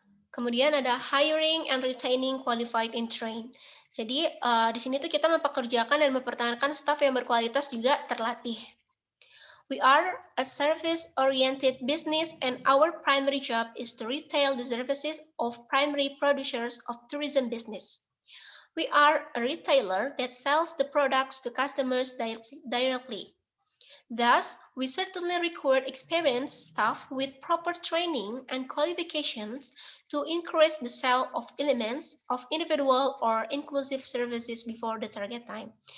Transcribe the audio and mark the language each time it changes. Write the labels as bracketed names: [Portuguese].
[Indonesian] Kemudian ada [English] hiring and retaining qualified and trained. [Indonesian] Jadi di sini tuh kita mempekerjakan dan mempertahankan staf yang berkualitas juga terlatih. [English] We are a service-oriented business and our primary job is to retail the services of primary producers of tourism business. We are a retailer that sells the products to customers directly. Thus, we certainly require experienced staff with proper training and qualifications to increase the sale of elements of individual or inclusive services before the target time.